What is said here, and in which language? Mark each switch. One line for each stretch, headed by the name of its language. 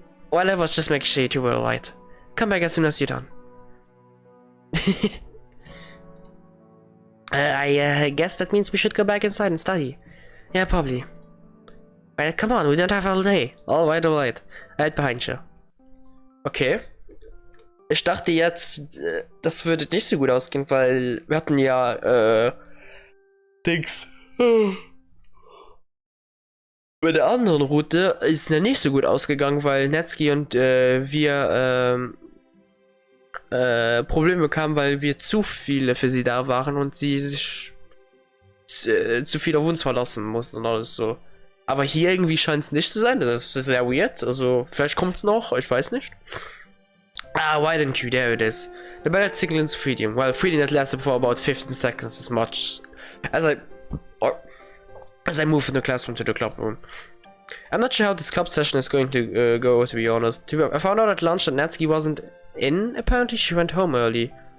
English: Well, I was just making sure you two were alright. Come back as soon as you're done. I guess that means we should go back inside and study. Yeah, probably. Well, come on, we don't have all day. Alright. Right behind you. Okay.
German: Ich dachte jetzt, das würde nicht so gut ausgehen, weil wir hatten ja, Dings. Bei der anderen Route ist es ja nicht so gut ausgegangen, weil Natsuki und wir Probleme bekamen, weil wir zu viele für sie da waren und sie sich zu viel auf uns verlassen mussten und alles so. Aber hier irgendwie scheint es nicht zu sein, das ist sehr weird, also vielleicht kommt es noch, ich weiß nicht.
English: Ah, BenQ, there it is. The bell signals freedom. Well, freedom has lasted for about 15 seconds as much as I move from the classroom to the club room. I'm not sure how this club session is going to go, to be honest. I found out at lunch that Natsuki wasn't in, apparently she went home early.